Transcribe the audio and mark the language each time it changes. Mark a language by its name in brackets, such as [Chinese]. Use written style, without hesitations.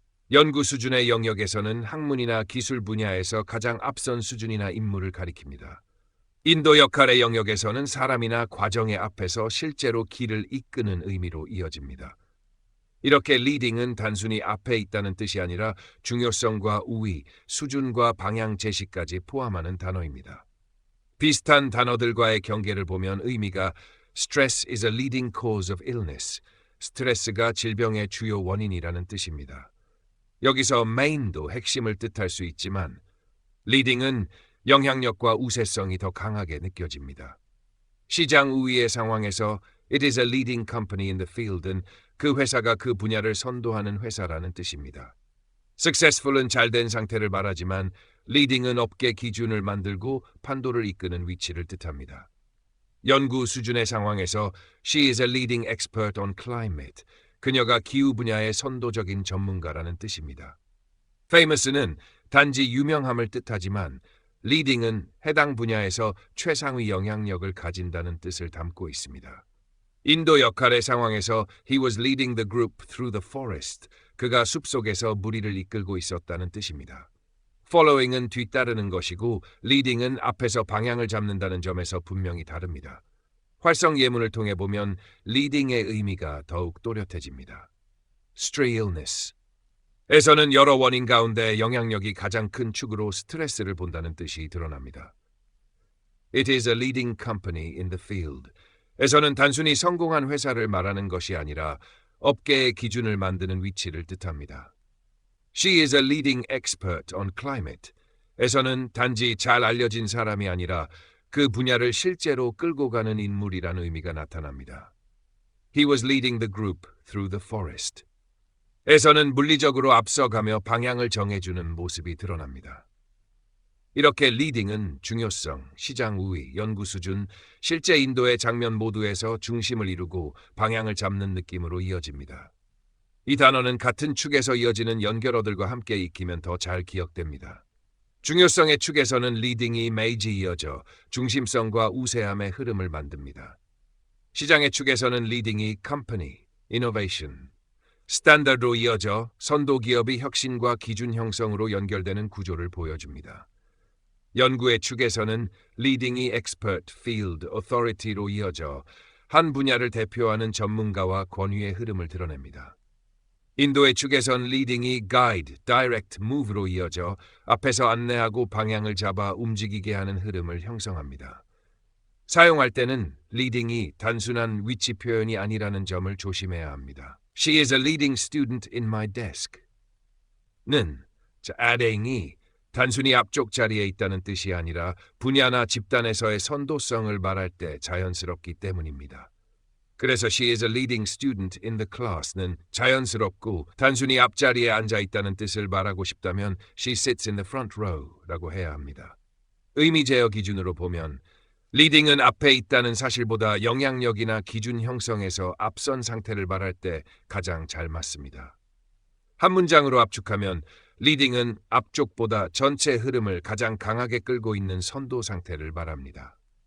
[Korean] 연구 수준의 영역에서는 학문이나 기술 분야에서 가장 앞선 수준이나 인물을 가리킵니다. 인도 역할의 영역에서는 사람이나 과정의 앞에서 실제로 길을 이끄는 의미로 이어집니다. 이렇게 리딩은 단순히 앞에 있다는 뜻이 아니라 중요성과 우위, 수준과 방향 제시까지 포함하는 단어입니다. 비슷한 단어들과의 경계를 보면 의미가 [English] Stress is a leading cause of illness. [Korean] 스트레스가 질병의 주요 원인이라는 뜻입니다. 여기서 main도 핵심을 뜻할 수 있지만 leading은 영향력과 우세성이 더 강하게 느껴집니다. 시장 우위의 상황에서 [English] It is a leading company in the field [Korean] 은 그 회사가 그 분야를 선도하는 회사라는 뜻입니다. Successful은 잘된 상태를 말하지만 leading은 업계 기준을 만들고 판도를 이끄는 위치를 뜻합니다. 연구 수준의 상황에서 [English] She is a leading expert on climate. [Korean] 그녀가 기후 분야의 선도적인 전문가라는 뜻입니다. Famous는 단지 유명함을 뜻하지만 leading은 해당 분야에서 최상위 영향력을 가진다는 뜻을 담고 있습니다. 인도 역할의 상황에서 [English] He was leading the group through the forest. [Korean] 그가 숲속에서 무리를 이끌고 있었다는 뜻입니다. Following은 뒤따르는 것이고 leading은 앞에서 방향을 잡는다는 점에서 분명히 다릅니다. 활성 예문을 통해 보면 leading의 의미가 더욱 또렷해집니다. [English] Stray illness. [Korean] 에서는 여러 원인 가운데 영향력이 가장 큰 축으로 스트레스를 본다는 뜻이 드러납니다. [English] It is a leading company in the field. [Korean] 에서는 단순히 성공한 회사를 말하는 것이 아니라 업계의 기준을 만드는 위치를 뜻합니다. [English] She is a leading expert on climate. [Korean] 에서는 단지 잘 알려진 사람이 아니라 그 분야를 실제로 끌고 가는 인물이라는 의미가 나타납니다. [English] He was leading the group through the forest. [Korean] 에서는 물리적으로 앞서가며 방향을 정해주는 모습이 드러납니다. 이렇게 리딩은 중요성, 시장 우위, 연구 수준, 실제 인도의 장면 모두에서 중심을 이루고 방향을 잡는 느낌으로 이어집니다. 이 단어는 같은 축에서 이어지는 연결어들과 함께 익히면 더 잘 기억됩니다. 중요성의 축에서는 리딩이 매지 이어져 중심성과 우세함의 흐름을 만듭니다. 시장의 축에서는 리딩이 company, innovation, 스탠다드로 이어져 선도 기업이 혁신과 기준 형성으로 연결되는 구조를 보여줍니다. 연구의 축에서는 리딩이 expert, field, authority로 이어져 한 분야를 대표하는 전문가와 권위의 흐름을 드러냅니다. 인도의 축에선 리딩이 guide, direct, move로 이어져 앞에서 안내하고 방향을 잡아 움직이게 하는 흐름을 형성합니다. 사용할 때는 리딩이 단순한 위치 표현이 아니라는 점을 조심해야 합니다. [English] She is a leading student in my desk. [Korean] 는 adding이 단순히 앞쪽 자리에 있다는 뜻이 아니라 분야나 집단에서의 선도성을 말할 때 자연스럽기 때문입니다. 그래서 [English] she is a leading student in the class는 [Korean] 자연스럽고 단순히 앞자리에 앉아 있다는 뜻을 말하고 싶다면 [English] she sits in the front row라고 [Korean] 해야 합니다. 의미 제어 기준으로 보면 리딩은 앞에 있다는 사실보다 영향력이나 기준 형성에서 앞선 상태를 말할 때 가장 잘 맞습니다. 한 문장으로 압축하면 리딩은 앞쪽보다 전체 흐름을 가장 강하게 끌고 있는 선도 상태를 말합니다.